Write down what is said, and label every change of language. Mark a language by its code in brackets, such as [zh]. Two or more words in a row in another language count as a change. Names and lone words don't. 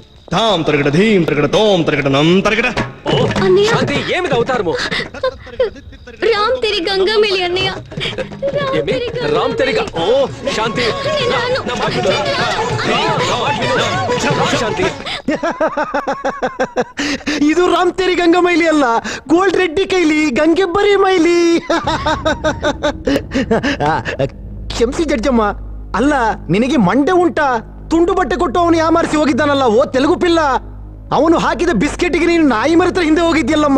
[te] తాం తరగడ ధీం తరగడ తోం తరగడ నం తరగడ. అన్నయ్య శాంతి ఏమిది అవతారము? రామ్ తెరి గంగా మెలి అన్నయ్య. ఏమి? రామ్ తెరిగా? ఓ శాంతి నా మాట విను. శాంతి [kn] ಇದು ರಾಮತೇರಿ ಗಂಗಾ ಮೈಲಿ ಅಲ್ಲ, ಗೋಲ್ಡ್ ರೆಡ್ಡಿ ಕೈಲಿ ಗಂಗೆಬ್ಬರಿ ಮೈಲಿ. ಕ್ಷಮಿಸಿ ಜಡ್ಜಮ್ಮ, ಅಲ್ಲ ನಿನಗೆ ಮಂಡೆ ಉಂಟಾ? ತುಂಡು ಬಟ್ಟೆ ಕೊಟ್ಟು ಅವನು ಯಾಮಾರಿಸಿ ಹೋಗಿದ್ದಾನಲ್ಲ, ಓ ತೆಲುಗು ಪಿಲ್ಲ. ಅವನು ಹಾಕಿದ ಬಿಸ್ಕೆಟ್ಗೆ ನೀನು ನಾಯಿ ಮರತ್ರ ಹಿಂದೆ ಹೋಗಿದ್ಯಲ್ಲಮ್ಮ.